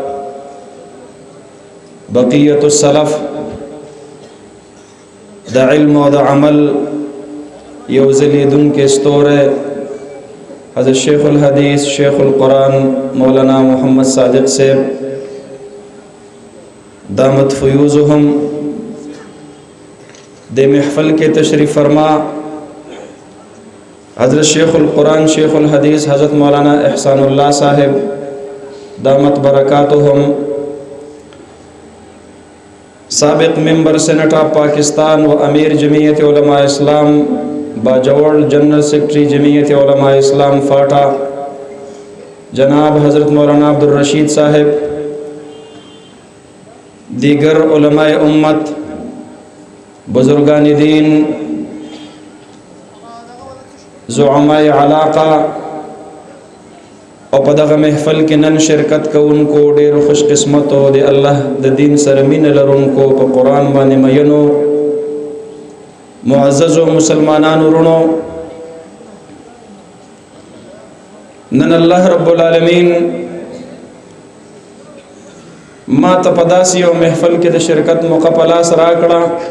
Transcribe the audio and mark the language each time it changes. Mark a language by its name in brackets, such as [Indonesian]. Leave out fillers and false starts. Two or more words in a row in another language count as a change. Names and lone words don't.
[Arabic] بقیت السلف [Pashto] د علم او د عمل یو ځلیدونکی ستوری حضرت شیخ الحدیث شیخ القرآن مولانا محمد صادق صاحب [Arabic] دامت فیوزهم [Pashto] د محفل [Urdu] کے تشریف فرما [Pashto] حضرت شیخ القرآن شیخ الحدیث حضرت مولانا احسان اللہ صاحب [Arabic] دامت برکاتهم [Urdu] سابق ممبر سینٹ آف پاکستان و امیر جمعیت علماء اسلام باجوڑ جنرل سیکرٹری جمعیت علماء اسلام فاٹا جناب حضرت مولانا عبدالرشید صاحب دیگر علماء امت بزرگان دین زعماء علاقہ [Pashto] او په دغه محفل کې نن شرکت کوونکو ډېر خوش قسمت او د الله د دین سره مینه لرونکو په قرآن باندې مینو معززو مسلمانانو ورونو نن الله رب العالمین ما ته په داسې یو محفل کې د شرکت موقع په لاس راکړه